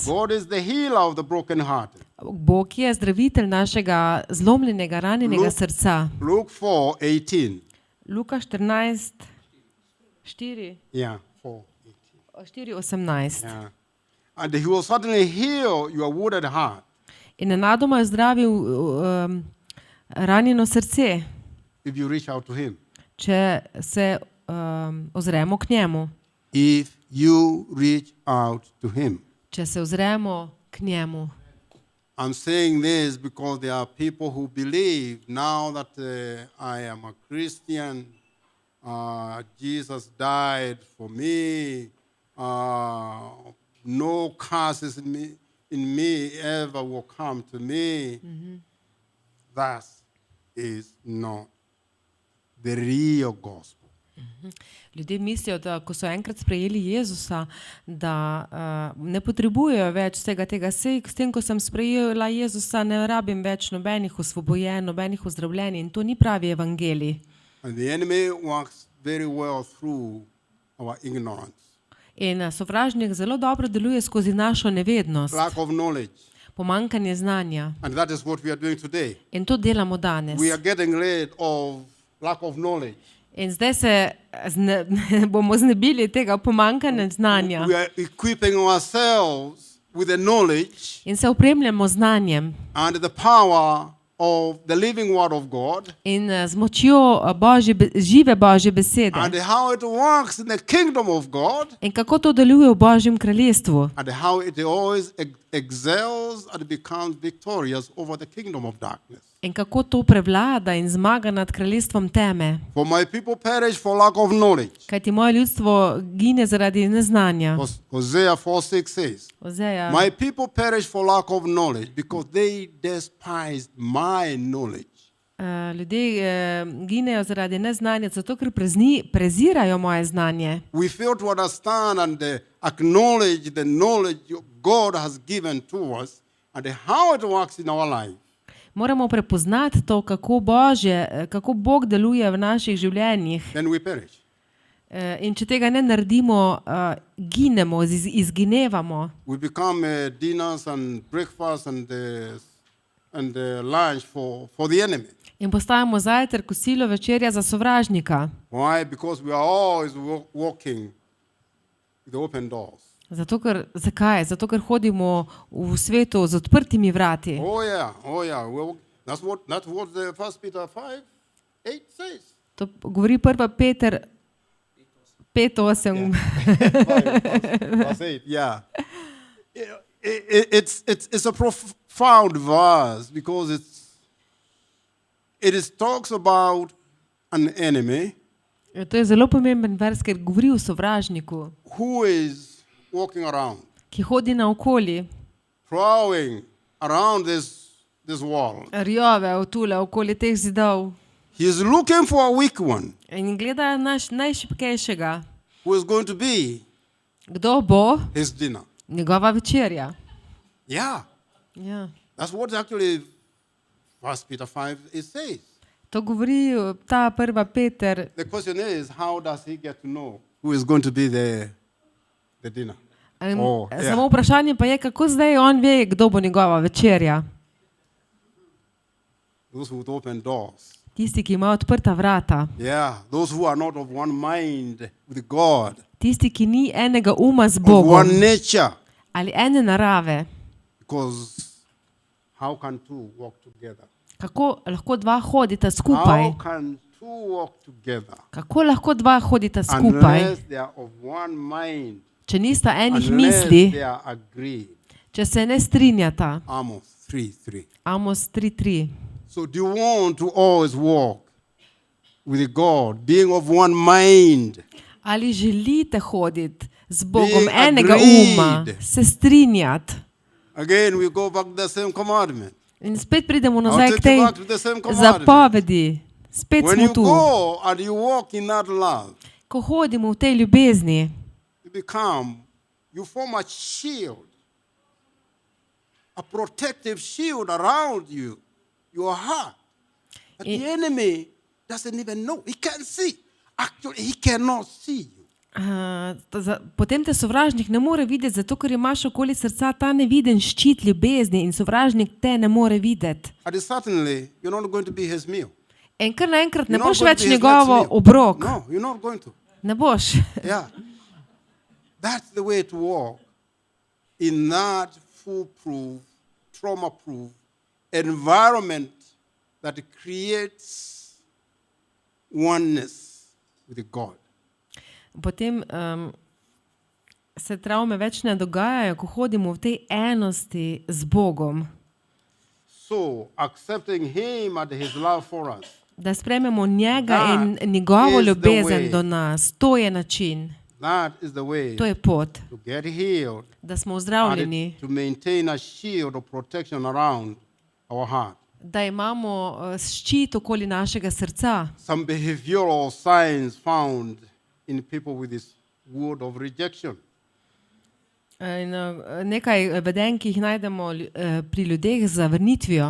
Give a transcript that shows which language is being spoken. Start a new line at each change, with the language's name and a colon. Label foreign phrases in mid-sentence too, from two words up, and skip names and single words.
English: God is the healer of the brokenhearted.
Slovenian: Bog je zdravitelj našega zlomljenega, ranjenega
English: Luke-
Slovenian: srca.
English: Luke 4:18.
Slovenian: Luka 14, 4,
English: Yeah, 4:18. 4:18. Yeah. And He will certainly heal your wounded heart
Slovenian: In nenadoma je zdravil ranjeno srce,
English: if you reach out to Him.
Slovenian: če se ozremo k njemu.
English: If you reach out to Him.
Slovenian: Če se ozremo k njemu.
English: I'm saying this because there are people who believe now that I am a Christian, Jesus died for me, no curses in me ever will come to me. That is not the real gospel.
Slovenian: Ljudje mislijo, da ko so enkrat sprejeli Jezusa, da ne potrebujejo več vsega tega. Sej, s tem, ko sem sprejela Jezusa, ne rabim več nobenih osvobojenj, nobenih ozdravljenj in to ni pravi evangelij.
English: And the enemy works very well through our ignorance,
Slovenian: In sovražnik zelo dobro deluje skozi našo nevednost,
English: lack of knowledge.
Slovenian: pomanjkanje znanja.
English: And that is what we are doing today.
Slovenian: In to delamo danes.
English: We are getting rid of lack of knowledge.
Slovenian: In zdaj se bomo znebili tega pomanjkanja znanja
English: We are equipping ourselves with the knowledge
Slovenian: in se opremljamo z znanjem
English: and the power of the living word of God
Slovenian: in z močjo žive Božje besede.
English: and how it works in the kingdom of God
Slovenian: In kako to deluje v Božjem kraljestvu.
English: and how it always excels and becomes victorious over the kingdom of darkness.
Slovenian: In kako to prevlada in zmaga nad kraljestvom teme.
English: For my people perish for lack of knowledge.
Slovenian: Kajti moje ljudstvo gine zaradi neznanja.
English: Hosea 4:6 says,
Slovenian: Ozeja,
English: my people perish for lack of knowledge because they despised my knowledge.
Slovenian: ljudje ginejo zaradi neznanja, zato ker prezirajo moje znanje.
English: We fail to understand and acknowledge the knowledge God has given to us and how it works in our life.
Slovenian: Moramo prepoznati to, kako Bog deluje v naših življenjih.
English: Then we perish.
Slovenian: In če tega ne naredimo, ginemo, izginevamo.
English: We become dinners and breakfast and lunch for the enemy.
Slovenian: In postajamo zajtrk, kosilo, večerja za sovražnika.
English: Why? Because we are always walking with open doors.
Slovenian: Zakaj? Zato, ker hodimo v svetu z odprtimi vrati.
English: Oh yeah. Well, that's what the 1 Peter 5:8 says.
Slovenian: To govori 1. Peter 5:8.
English: Verse 8, yeah. It's a profound verse because it talks about an enemy
Slovenian: To je zelo pomemben vers, ker govori o sovražniku,
English: who is walking around,
Slovenian: ki hodi naokoli,
English: prowling around this wall.
Slovenian: rjove tule okoli teh zidov
English: He is looking for a weak one
Slovenian: in gleda najšibkejšega.
English: who is going to be
Slovenian: Kdo bo
English: his dinner.
Slovenian: njegova večerja?
English: Yeah,
Slovenian: Ja.
English: that's what actually 1 Peter 5 it says.
Slovenian: To govori ta 1. Peter.
English: The question is, how does he get to know who is going to be the dinner?
Slovenian: Samo vprašanje pa je, kako zdaj on ve, kdo bo njegova večerja.
English: Those with open doors.
Slovenian: Tisti, ki imajo odprta vrata.
English: Yeah, those who are not of one mind with God,
Slovenian: Tisti, ki ni enega uma z
English: of
Slovenian: Bogom
English: one nature.
Slovenian: ali ene narave.
English: Because how can two walk together?
Slovenian: Kako lahko dva hodita skupaj?
English: How can two walk together
Slovenian: Kako lahko dva hodita skupaj,
English: unless they are of one mind,
Slovenian: če nista enih
English: unless
Slovenian: misli,
English: they are agreed?
Slovenian: če se ne strinjata?
English: Amos 3:3.
Slovenian: Amos 3:3.
English: So do you want to always walk with God, being of one mind?
Slovenian: Ali želite hoditi z Bogom
English: Being
Slovenian: enega
English: agreed.
Slovenian: uma, se strinjati?
English: Again, we go back to the same commandment.
Slovenian: In spet pridemo
English: I'll
Slovenian: nazaj k
English: take
Slovenian: tej
English: you back to the same commandment.
Slovenian: zapovedi. Spet
English: When
Slovenian: smo
English: you
Slovenian: tu.
English: go and you walk in that love,
Slovenian: Ko hodimo v tej ljubezni,
English: you form a shield, a protective shield around you, your heart. But the enemy doesn't even know. He can't see. Actually, he cannot see you.
Slovenian: potem te sovražnik ne more videti, zato ker imaš okoli srca ta neviden ščit ljubezni in sovražnik te ne more videti.
English: And certainly, you're not going to be his meal.
Slovenian: In kar naenkrat ne
English: You're not
Slovenian: boš
English: going to
Slovenian: več
English: be his
Slovenian: njegovo
English: next meal.
Slovenian: obrok.
English: No, you're not going to.
Slovenian: Ne boš.
English: Yeah. That's the way to walk in that foolproof, trauma-proof environment that creates oneness with God.
Slovenian: Potem se travme več ne dogajajo, ko hodimo v tej enosti z Bogom.
English: So, accepting him and his love for us,
Slovenian: Da sprejmemo njega
English: That
Slovenian: in njegovo
English: is the
Slovenian: ljubezen
English: way.
Slovenian: do nas. To je način,
English: that is the way
Slovenian: to je pot,
English: to get healed
Slovenian: da smo
English: and
Slovenian: ozdravljeni,
English: to maintain a shield of protection around our heart.
Slovenian: da imamo ščit okoli našega srca.
English: Some behavioral signs found in people with this word of rejection.
Slovenian: In nekaj vedenj, ki jih najdemo pri ljudeh z zavrnitvijo.